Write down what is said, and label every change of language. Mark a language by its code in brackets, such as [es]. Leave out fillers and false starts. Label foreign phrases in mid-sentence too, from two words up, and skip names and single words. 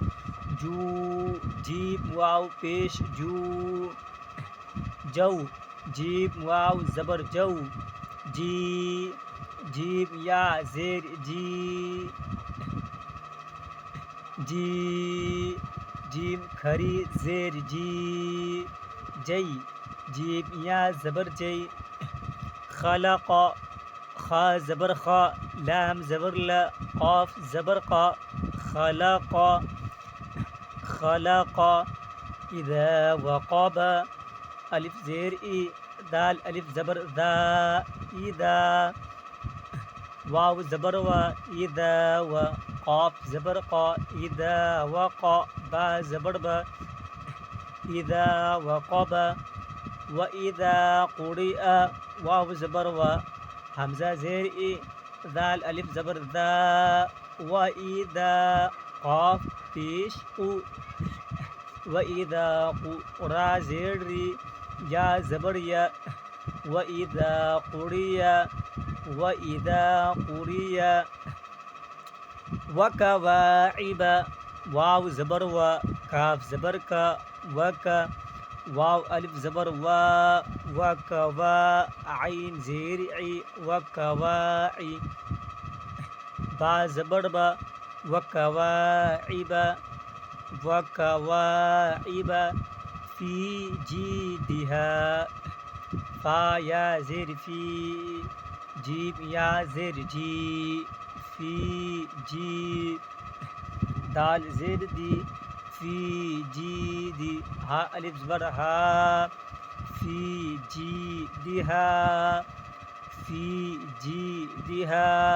[ur] جیم واو پیش جیم واو زبر جیم یا زیر جیم کھڑی زیر جیم یا زبر خلق، خا زبر خا، لام زبر لا، قاف زبر قا. [ar] خلق. اذا وقب، [ur] الف زیر ای، دال الف زبر دا. اذا. واو زبر و، اذا و. قاف زبر قا، اذا وقا. با زبر با، [ar] اذا وقب. واذا قرئ، [ur] واو زبر و، حمزہ زیر ای، دال الف زبر دا. واذا. قاف پیش قو. [ar] واذا قرأ [ur] زیر ری، یا زبر یا. [ar] واذا قرئ. واذا قرئ. [ur] وکواعب، واو زبر و، کاف زبر کا، وکا. واو الف زبر وا، وکوا. عین زیر عی، وکواعی. با زبر با، وکواعب. [ar] وکواعب. فی جیدها، [ur] فا یا زیر فی. جیم یا زیر جی. فی جی. دال زیر دی، فی جی دی. ہا الف زبر ہا، فی جی دیہا. [ar] فی جی دیہا.